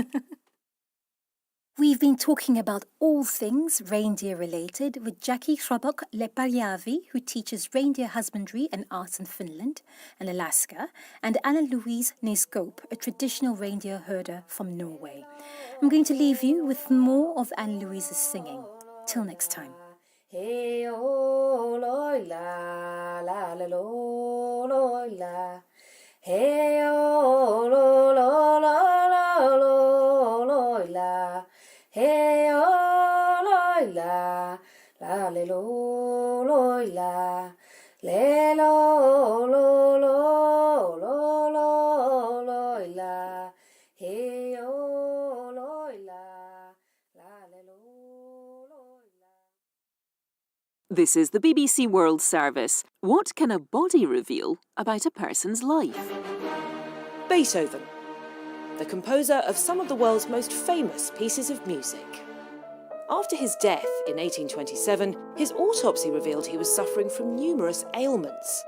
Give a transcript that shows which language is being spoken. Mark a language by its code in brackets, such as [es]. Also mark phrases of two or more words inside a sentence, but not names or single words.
[en] We've been talking about all things reindeer related with Jackie Hrobok Lepärjärvi, who teaches reindeer husbandry and arts in Finland and Alaska, and Anna-Louise Nescope, a traditional reindeer herder from Norway. I'm going to leave you with more of Anna-Louise's singing. Till next time. Hey oh loy la la la lo loy la. Hey oh lo lo lo lo lo loy la. Hey oh loy la la le lo loy la. Le lo lo lo lo lo loy la. Hey oh loy la la le lo. This is the BBC World Service. What can a body reveal about a person's life? Beethoven, the composer of some of the world's most famous pieces of music. After his death in 1827, his autopsy revealed he was suffering from numerous ailments.